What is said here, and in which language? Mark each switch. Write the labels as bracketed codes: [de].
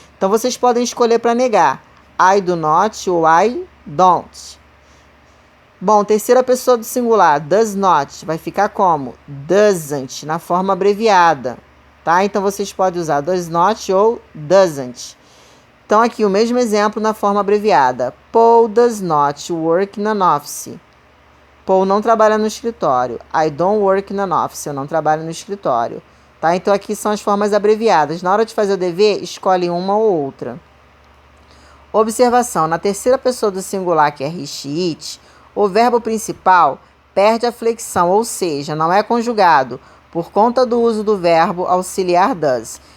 [pt] Então, vocês podem escolher para negar. I do not ou I don't. Bom, terceira pessoa do singular, does not, vai ficar como? Doesn't, na forma abreviada. Tá? Então, vocês podem usar does not ou doesn't. Então, aqui o mesmo exemplo na forma abreviada. [en] Paul does not work in an office. [pt] Paul não trabalha no escritório. [en] I don't work in an office. [pt] Eu não trabalho no escritório. Tá? Então, aqui são as formas abreviadas. Na hora de fazer o dever, escolhe uma ou outra. Observação. Na terceira pessoa do singular, que é he, she, it, o verbo principal perde a flexão, ou seja, não é conjugado, por conta do uso do verbo auxiliar does.